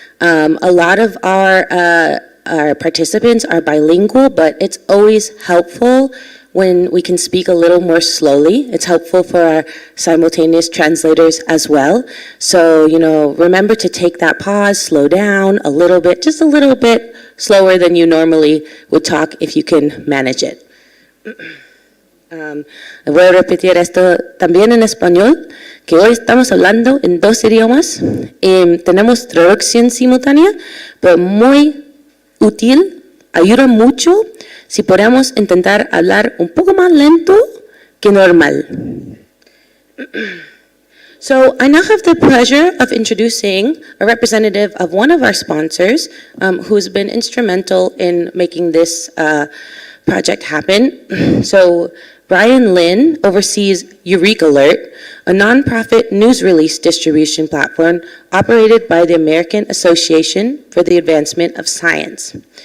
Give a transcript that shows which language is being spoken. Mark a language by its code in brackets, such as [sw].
[en] A lot of our participants are bilingual, but it's always helpful when we can speak a little more slowly. It's helpful for our simultaneous translators as well. So, remember to take that pause, slow down a little bit, just a little bit slower than you normally would talk if you can manage it. [es] Voy a repetir esto también en español, que hoy estamos hablando en 2 idiomas. Tenemos traducción simultánea, pero muy útil, ayuda mucho si podemos intentar hablar un poco más lento que normal. [en] So I now have the pleasure of introducing a representative of one of our sponsors who's been instrumental in making this project happen. So Brian Lin oversees EurekAler, a nonprofit news release distribution platform operated by the American Association for the Advancement of Science.